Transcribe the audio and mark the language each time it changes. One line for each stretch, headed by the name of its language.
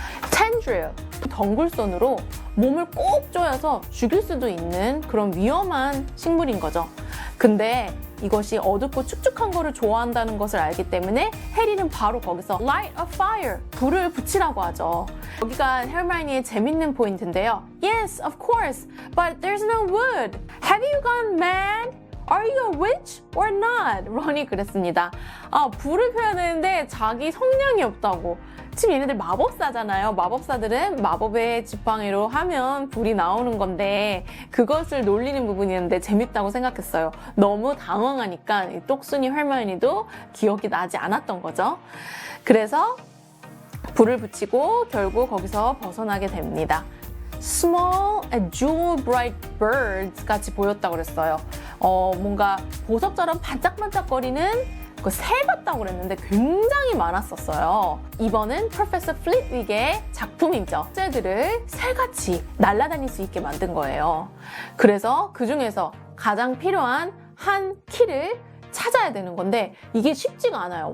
Korean: Tendril, 덩굴손으로 몸을 꼭 조여서 죽일 수도 있는 그런 위험한 식물인 거죠. 근데 이것이 어둡고 축축한 거를 좋아한다는 것을 알기 때문에 해리는 바로 거기서
English: light a fire,
Korean: 불을 붙이라고 하죠. 여기가 헤르마이니의 재밌는 포인트인데요.
English: Yes, of course, but there's no wood. Have you gone mad? Are you a witch or not?
Korean: 런이 그랬습니다. 불을 펴야 되는데 자기 성량이 없다고. 지금 얘네들 마법사잖아요. 마법사들은 마법의 지팡이로 하면 불이 나오는 건데 그것을 놀리는 부분이었는데 재밌다고 생각했어요. 너무 당황하니까 이 똑순이 헐머니도 기억이 나지 않았던 거죠. 그래서 불을 붙이고 결국 거기서 벗어나게 됩니다.
English: Small and jewel bright birds
Korean: 같이 보였다고 그랬어요. 뭔가 보석처럼 반짝반짝거리는 그 새 같다고 그랬는데 굉장히 많았었어요. 이번은 Professor Flitwick의 작품이죠. 쟤들을 새같이 날아다닐 수 있게 만든 거예요. 그래서 그 중에서 가장 필요한 한 키를 찾아야 되는 건데 이게 쉽지가 않아요.